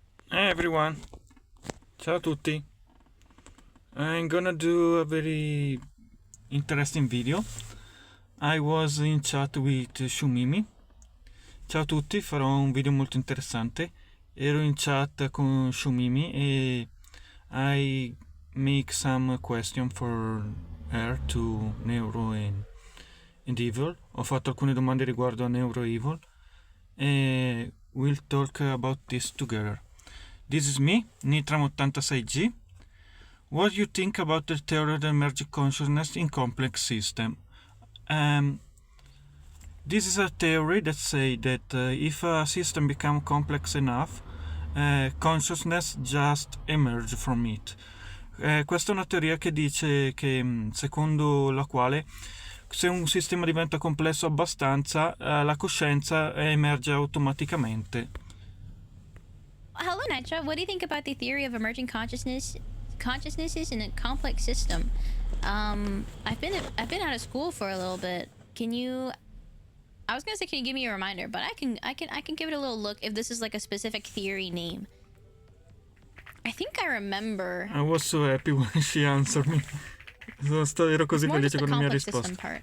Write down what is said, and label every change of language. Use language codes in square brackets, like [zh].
[en] Hey everyone, [it] ciao a tutti. [en] I'm gonna do a very interesting video. I was in chat with Shoomimi. [it] Ciao a tutti, farò un video molto interessante. Ero in chat con Shoomimi e [en] I make some question for her to neuro and evil. [it] Ho fatto alcune domande riguardo a neuro e evil e [en] we'll talk about this together. This is me, Nitram86G. What do you think about the theory of emergent consciousness in complex system? This is a theory that say that if a system become complex enough, consciousness just emerge from it. [it] Questa è una teoria che dice che secondo la quale se un sistema diventa complesso abbastanza, la coscienza emerge automaticamente. [en] Hello, Nitra. What do you think about the theory of emergent consciousnesses in a complex system? I've been out of school for a little bit. Can you? I was gonna say, can you give me a reminder? But I can give it a little look if this is like a specific theory name. I think I remember. I was so happy when she answered me. [it] Ero così felice quando mi ha risposto.